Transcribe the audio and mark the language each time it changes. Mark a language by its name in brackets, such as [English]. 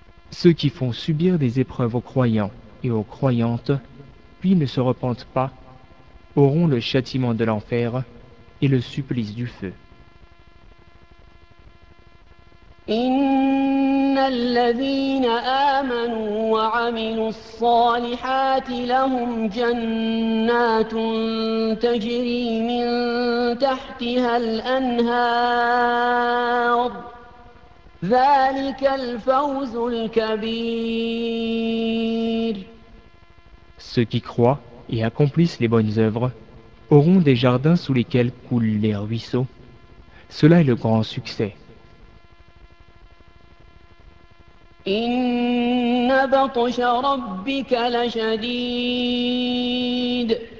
[French] Ceux qui font subir des épreuves aux croyants et aux croyantes, puis ne se repentent pas, auront le châtiment de l'enfer et le supplice du feu. [Arabic] إن الذين آمنوا وعملوا الصالحات لهم جنات تجري من تحتها الأنهار ذلك الفوز الكبير. [French] Ceux qui croient et accomplissent les bonnes œuvres auront des jardins sous lesquels coulent les ruisseaux. Cela est le grand succès. [Arabic] إن بطش ربك لشديد.